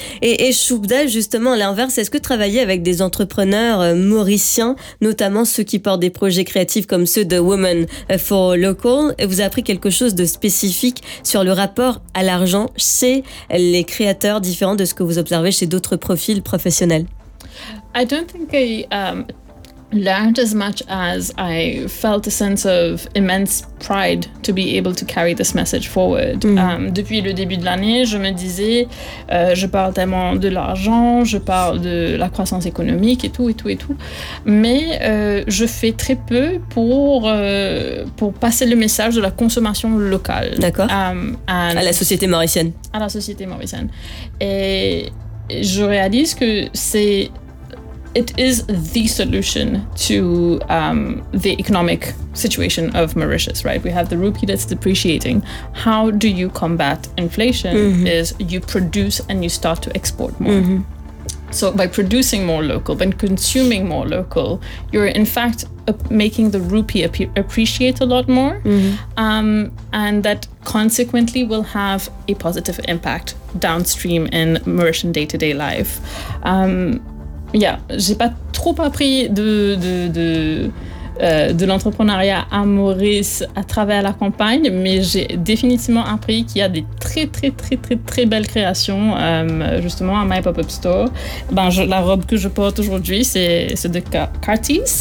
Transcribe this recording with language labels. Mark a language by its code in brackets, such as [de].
[fr] Et Shubda, justement, à l'inverse, est-ce que travailler avec des entrepreneurs mauriciens, notamment ceux qui portent des projets créatifs comme ceux de Women for Local, vous a appris quelque chose de spécifique sur le rapport à l'argent chez les créateurs, différents de ce que vous observez chez d'autres profils professionnels? [en] I don't think I learned as much as I felt a sense of immense pride to be able to carry this message forward. [fr] Depuis le début de l'année, je me disais, je parle tellement de l'argent, je parle de la croissance économique et tout. Mais je fais très peu pour passer le message de la consommation locale. D'accord. À la société mauricienne. À la société mauricienne. Et je réalise que c'est... [en] It is the solution to the economic situation of Mauritius, right? We have the rupee that's depreciating. How do you combat inflation? Is you produce and you start to export more. So by producing more local, by consuming more local, you're in fact making the rupee appreciate a lot more. And that consequently will have a positive impact downstream in Mauritian day-to-day life. [fr] J'ai pas trop appris de l'entrepreneuriat à Maurice à travers la campagne, mais j'ai définitivement appris qu'il y a des très très très très très belles créations justement à My Pop-Up Store. La robe que je porte aujourd'hui, c'est de Carties.